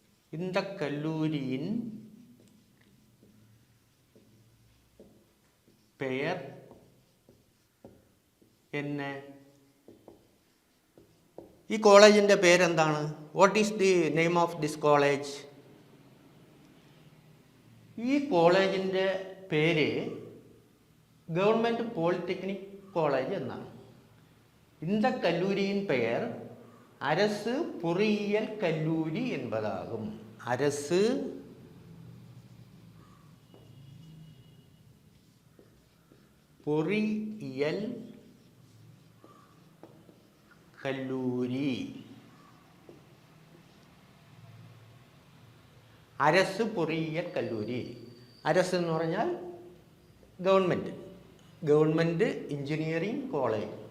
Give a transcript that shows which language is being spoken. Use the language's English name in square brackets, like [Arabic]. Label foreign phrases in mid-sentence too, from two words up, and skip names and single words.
[Tamil] இந்த கல்லூரியின் பெயர் என்ன? [Malayalam] ഈ കോളേജിൻ്റെ പേരെന്താണ്? [English] What is the name of this college? [Malayalam] ഈ കോളേജിൻ്റെ പേര് [English] Government Polytechnic College [Malayalam] എന്നാണ്. [Tamil] இந்த கல்லூரியின் பெயர் அரசு பொறியியல் கல்லூரி என்பதாகும். அரசு பொறியியல் കല്ലൂരി. அரசு பொறியியல் கல்லூரி. [Malayalam] അരസ് എന്ന് പറഞ്ഞാൽ [English] Government Engineering College.